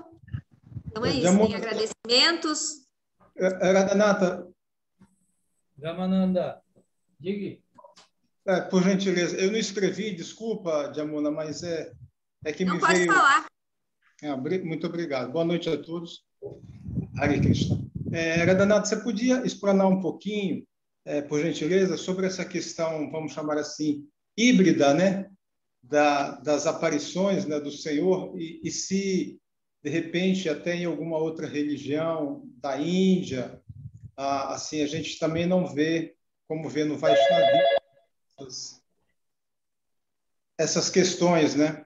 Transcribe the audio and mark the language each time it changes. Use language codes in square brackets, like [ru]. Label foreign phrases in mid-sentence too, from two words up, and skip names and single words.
[pt] Então é isso, tem agradecimentos. Radhanatha. Ramananda, diga. Por gentileza, eu não escrevi, desculpa, Jamuna, mas é que não me pode veio... falar. Muito obrigado. Boa noite a todos. Hare Krishna. Radhanatha, você podia explanar um pouquinho, por gentileza, sobre essa questão, vamos chamar assim, híbrida, né? Das aparições, né, do Senhor, e se, de repente, até em alguma outra religião da Índia, assim, a gente também não vê, como vê no Vaishnavismo, essas questões, né?